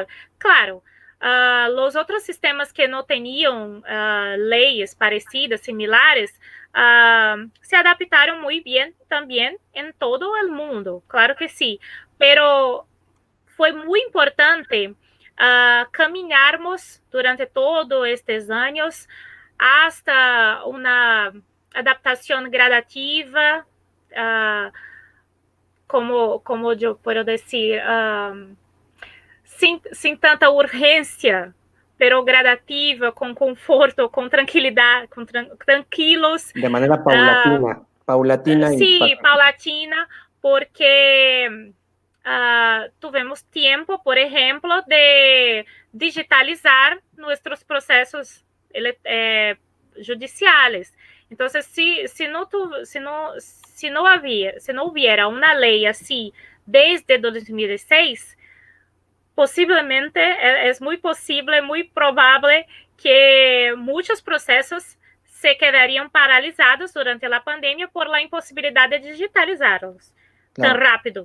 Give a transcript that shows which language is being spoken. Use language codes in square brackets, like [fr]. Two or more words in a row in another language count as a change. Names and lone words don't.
[es] Claro, los otros sistemas que no tenían leyes parecidas, similares, se adaptaron muy bien también en todo el mundo, claro que sí, pero fue muy importante caminarmos durante todos estos años hasta una adaptación gradativa, como yo puedo decir, sin tanta urgência, pero gradativa, [pt] com conforto, com tranquilidade, tranquilos. De maneira paulatina. [es] Sí, paulatina, porque tuvimos [pt] tempo, por exemplo, de digitalizar nossos processos judiciais. Então, se não hubiera uma lei assim desde 2006, [es] posiblemente, es muy posible, muy probable que muchos procesos se quedarían paralizados durante la pandemia por la imposibilidad de digitalizarlos tan rápido.